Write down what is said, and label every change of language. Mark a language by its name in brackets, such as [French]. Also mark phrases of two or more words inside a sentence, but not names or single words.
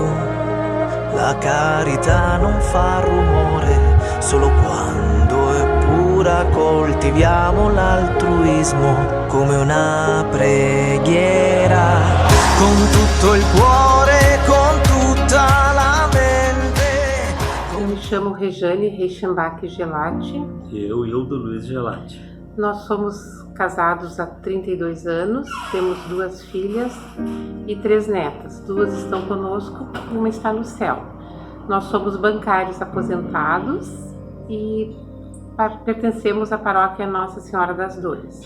[Italian] La carità non fa rumore, solo quando è pura coltiviamo l'altruismo come una preghiera. Con tutto il cuore, con tutta la mente. [Portuguese] Eu me chamo Rejane Reichenbach Gelati. E eu, Hildo Luiz Gelati. Nós somos casados há 32 anos, temos 2 filhas e 3 netas. 2 estão conosco, uma está no céu. Nós somos bancários aposentados e pertencemos à paróquia Nossa Senhora das Dores.